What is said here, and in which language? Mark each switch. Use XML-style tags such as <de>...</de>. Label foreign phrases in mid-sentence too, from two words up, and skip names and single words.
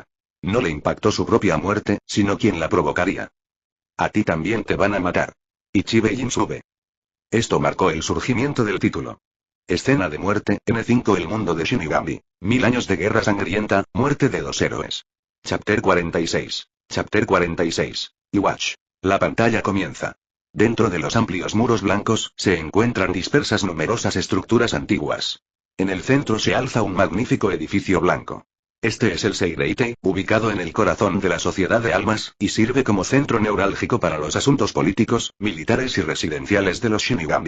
<es>No le impactó su propia muerte, sino quien la provocaría. A ti también te van a matar. Ichibe Jinchube. Esto marcó el surgimiento del título. Escena de muerte, N5 El mundo de Shinigami. 1000 años de guerra sangrienta, muerte de 2 héroes.</es> <en>Chapter 46. Chapter 46. Iwatch.</en> <es>La pantalla comienza. Dentro de los amplios muros blancos, se encuentran dispersas numerosas estructuras antiguas. En el centro se alza un magnífico edificio blanco. Este es el Seireitei, ubicado en el corazón de la sociedad de almas, y sirve como centro neurálgico para los asuntos políticos, militares y residenciales de los Shinigami.</es>